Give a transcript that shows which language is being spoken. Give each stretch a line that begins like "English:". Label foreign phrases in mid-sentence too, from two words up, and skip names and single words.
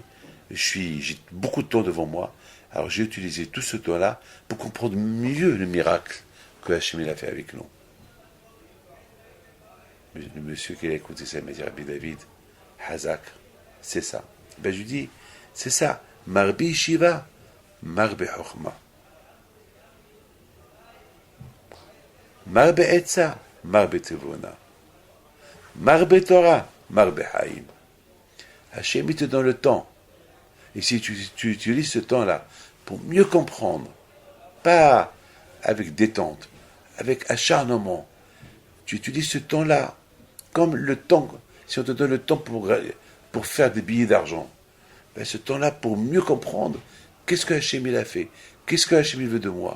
French: J'ai beaucoup de temps devant moi. Alors j'ai utilisé tout ce temps-là pour comprendre mieux le miracle que Hachem a fait avec nous. Le monsieur qui a écouté ça m'a dit, Rabbi David, Hazak, c'est ça. Je lui dis, c'est ça.
Hebrew: מרבה ישיבה, מרבה חכמה. מרבה עצה, מרבה תבונה. מרבה תורה, מרבה חיים.
French: Hachem, il te donne le temps. Et si tu utilises ce temps-là pour mieux comprendre, pas avec détente, avec acharnement, tu utilises ce temps-là comme le temps, si on te donne le temps pour faire des billets d'argent, ce temps-là pour mieux comprendre qu'est-ce que Hachem il a fait, qu'est-ce que Hachem il veut de moi.